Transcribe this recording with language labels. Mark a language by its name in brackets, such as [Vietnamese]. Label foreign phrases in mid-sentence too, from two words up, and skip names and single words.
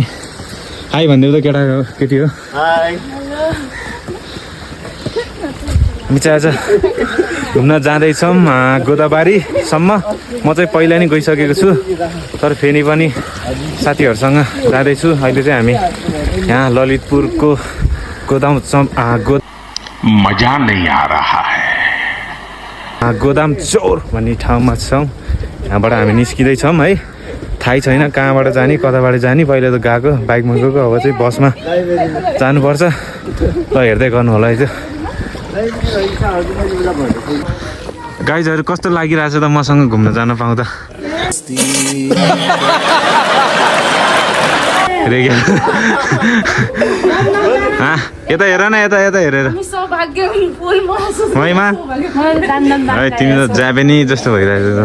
[Nepali] हाई भनिदेऊ त केटी हो। हामी चाहिँ आज घुम्न जाँदैछौँ गोदाबारीसम्म। म चाहिँ पहिला नै गइसकेको छु, तर फेरि पनि साथीहरूसँग जाँदैछु। अहिले चाहिँ हामी यहाँ ललितपुरको गोदाम [Hindi] मजा नहीं आ रहा है। [Nepali] गोदाम चौर भन्ने ठाउँमा छौँ। यहाँबाट हामी निस्किँदैछौँ है। थाहै छैन कहाँबाट जाने कताबाट जाने। पहिला त गएको बाइकमा गएको, अब चाहिँ बसमा जानुपर्छ। ल हेर्दै गर्नु होला है। त्यो गाइजहरू कस्तो लागिरहेछ त मसँग घुम्न जान पाउँदा यता हेर न, यता यता हेरेर मैमा है तिमी त जाबेनी जस्तो भइरहेछ।